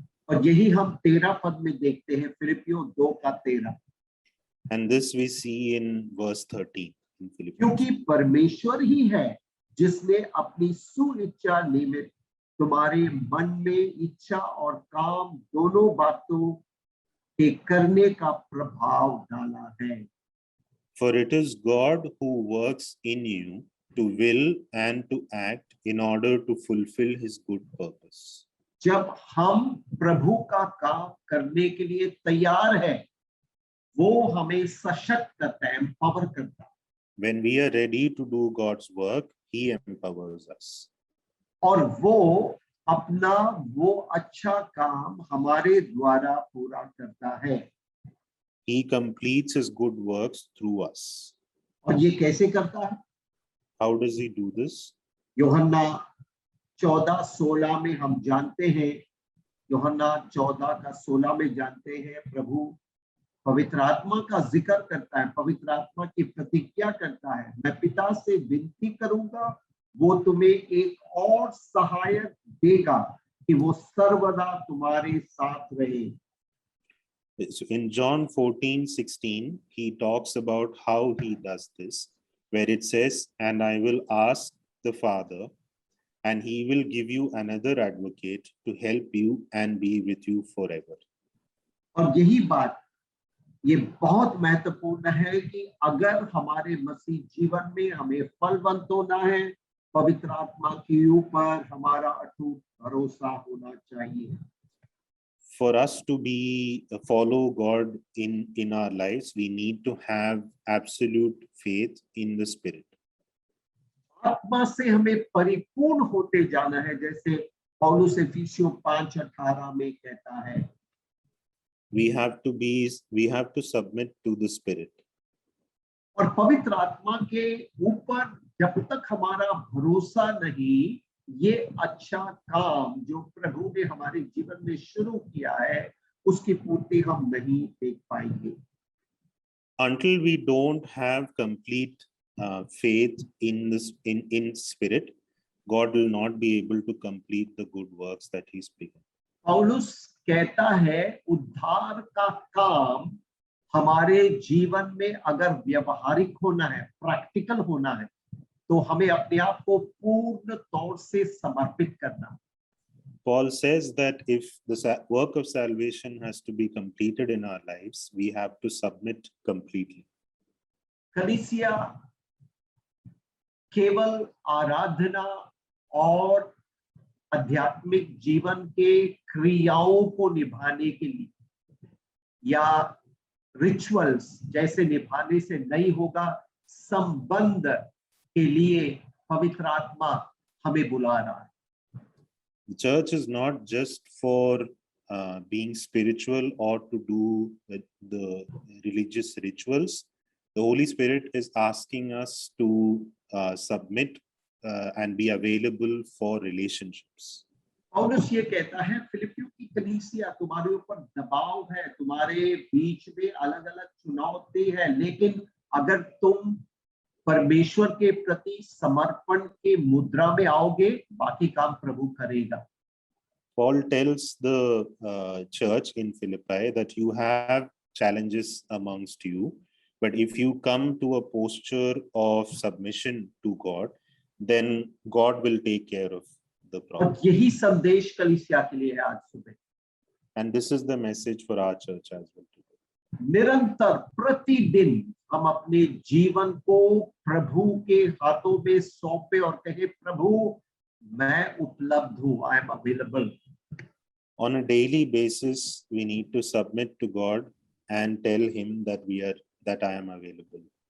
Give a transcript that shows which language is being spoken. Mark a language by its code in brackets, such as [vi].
[hi] और यही हम 13 पद में देखते हैं, फिलिपियों 2:13। [en] And this we see in verse 13 in Philippians. [hi] क्योंकि परमेश्वर ही है जिसने अपनी सुइच्छा निमित्त तुम्हारे मन में इच्छा और काम दोनों बातों के करने का प्रभाव डाला है। [en] For it is God who works in you to will and to act in order to fulfill his good purpose. [hi] जब हम प्रभु का काम करने के लिए तैयार है, वो हमें सशक्त करता है, एम्पावर करता है. [en] When we are ready to do God's work, he empowers us. [hi] और वो अपना वो अच्छा काम हमारे द्वारा पूरा करता है. [en] He completes his good works through us. [hi] और ये कैसे करता है? [en] How does he do this? [hi] यूहन्ना 14:16 में हम जानते हैं, यूहन्ना 14:16 में जानते हैं, प्रभु पवित्र आत्मा का जिक्र करता है, पवित्र आत्मा की प्रतिज्ञा करता है, मैं पिता से विनती करूंगा, वो तुम्हें एक और सहायक देगा कि वो सर्वदा तुम्हारे साथ रहे. [en] So in John 14:16, he talks about how he does this, where it says, and I will ask the Father, and he will give you another advocate to help you and be with you forever. [hi] और यही बात ये बहुत महत्वपूर्ण है कि अगर हमारे मसीह जीवन में हमें फलवंत होना है, पवित्र आत्मा के ऊपर हमारा अटूट भरोसा होना चाहिए. [en] For us to be follow God in our lives, we need to have absolute faith in the Spirit. [hi] आत्मा से हमें परिपूर्ण होते जाना है, जैसे पौलुस एफिसियों 5:18 में कहता है. [en] We have to submit to the Spirit. [hi] और पवित्र आत्मा के ऊपर जब तक हमारा भरोसा नहीं, ये अच्छा काम जो प्रभु ने हमारे जीवन में शुरू किया है, उसकी पूर्ति हम नहीं देख पाएंगे. [en] Until we don't have complete faith in this in Spirit, God will not be able to complete the good works that he's begun. [hi] पौलुस कहता है, उद्धार का काम हमारे जीवन में अगर व्यवहारिक होना है, प्रैक्टिकल होना है, तो हमें अपने आप को पूर्ण तौर से समर्पित करना. [en] Paul says that if the work of salvation has to be completed in our lives, we have to submit completely. [hi] कलीसिया केवल आराधना और आध्यात्मिक जीवन के क्रियाओं को निभाने के लिए या रिचुअल्स जैसे निभाने से नहीं होगा, संबंध के लिए पवित्र आत्मा हमें बुला रहा है. [en] The church is not just for being spiritual or to do the religious rituals. The Holy Spirit is asking us to submit and be available for relationships. [hi] पौलुस ये कहता है, फिलिपियों की कलीसिया तुम्हारे ऊपर दबाव है, तुम्हारे बीच में अलग-अलग चुनौती है, लेकिन अगर तुम परमेश्वर के प्रति समर्पण के मुद्रा में आओगे, बाकी काम प्रभु करेगा. [en] Paul tells the church in Philippi that you have challenges amongst you, but if you come to a posture of submission to God, then God will take care of the problem. [hi] और यही संदेश कलीसिया के लिए है आज सुबह. [en] And this is the message for our church as well today. [hi] निरंतर प्रतिदिन हम अपने जीवन को प्रभु के हाथों में सौंपे और कहे, प्रभु मैं उपलब्ध हूँ, [en] I am available. On a daily basis, we need to submit to God and tell him that I am available.